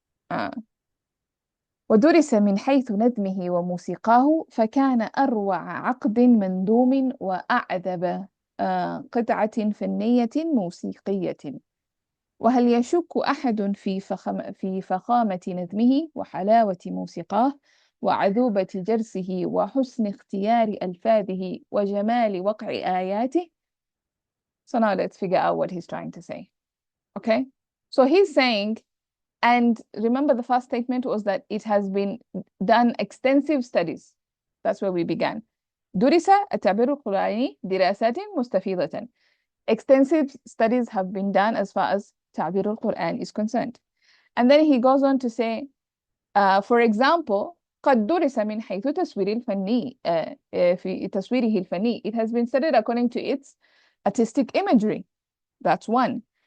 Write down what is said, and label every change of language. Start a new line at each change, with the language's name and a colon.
Arabic: Uh, ودرس من حيث ندمه وموسيقاه فكان أروع عقد مندوم وأعذب قطعة فنية موسيقية. وهل يشك أحد في فخامة نظمه وحلاوة موسيقاه وعذوبة جرسه وحسن اختيار ألفاظه وجمال وقع آياته.
English: So now let's figure out what he's trying to say. Okay? So he's saying, and remember the first statement was that it has been done extensive studies. That's where we began.
Arabic: درس التعبير القرآني دراسات مستفيضة.
English: Extensive studies have been done as far as
Arabic: تعبير القرآن
English: is concerned. And then he goes on to say, for example,
Arabic: قد درس من حيث تصوير الفني في تصويره الفني.
English: It has been studied according to its artistic imagery. That's one.